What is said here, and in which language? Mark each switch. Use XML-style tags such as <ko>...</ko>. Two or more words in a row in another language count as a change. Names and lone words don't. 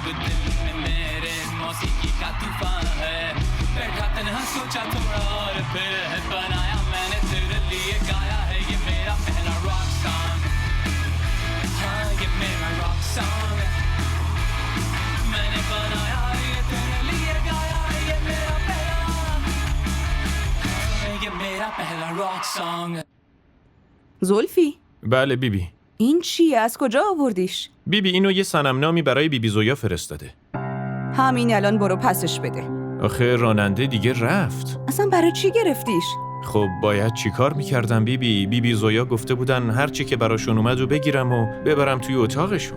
<hi>दिल में मेरे मौसीकी का तूफान है बैठा तन्हा सोचा थोड़ा और फिर है बनाया मैंने तेरे लिए गाया है ये मेरा पहला</hi> <en>rock song</en> <hi>हाँ ये मेरा</hi> <en>rock song</en> <hi>मैंने बनाया ये तेरे लिए गाया है ये मेरा पहला</hi> <en>rock song</en> <fa>زلفی بله بیبی. این چیه؟ از کجا آوردیش؟ بیبی اینو یه صنمنامی برای بیبی زویا فرستاده. همین الان برو پسش بده. آخه راننده دیگه رفت. اصلا برای چی گرفتیش؟ خب باید چی کار میکردم بیبی؟ بیبی زویا گفته بودن هر چی که براشون اومد رو بگیرم و ببرم توی اتاقشون.</fa>